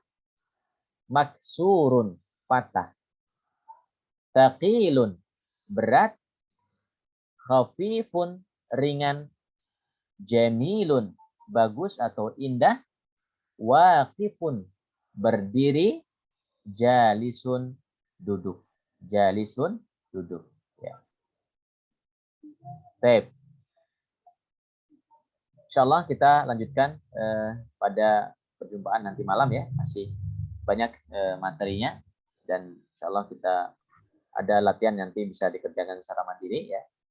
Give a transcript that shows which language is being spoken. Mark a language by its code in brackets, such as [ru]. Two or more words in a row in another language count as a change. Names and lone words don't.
[id] Maksurun patah. Taqilun berat. Khafifun ringan. Jamilun bagus atau indah. Waqifun berdiri. Jalisun duduk. Jalisun duduk ya. Baik. Insyaallah kita lanjutkan pada perjumpaan nanti malam ya. Masih banyak materinya dan insyaallah kita ada latihan nanti bisa dikerjakan secara mandiri ya.